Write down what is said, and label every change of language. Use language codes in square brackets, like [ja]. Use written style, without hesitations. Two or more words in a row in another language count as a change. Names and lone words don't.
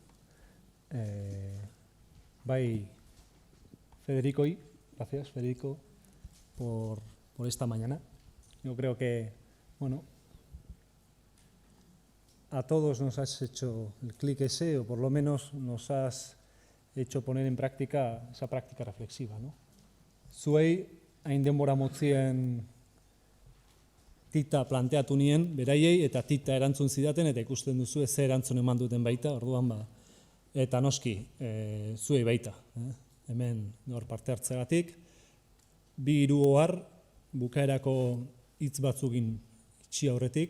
[eu] Bai, [es] Federico, gracias Federico por esta mañana. Yo creo que, bueno, a todos nos has hecho el clic ese, o por lo menos nos has hecho poner en práctica esa práctica reflexiva, ¿no? [eu] Zuei, hain denbora motzien tita planteatu nien beraiei, eta tita erantzun zidaten, eta ikusten duzu ze erantzun eman duten baita, orduan eta noski, zuei baita. Hemen gaur parte hartzegatik, 2-3 ohar, bukaerako hitz batzukin itxi aurretik.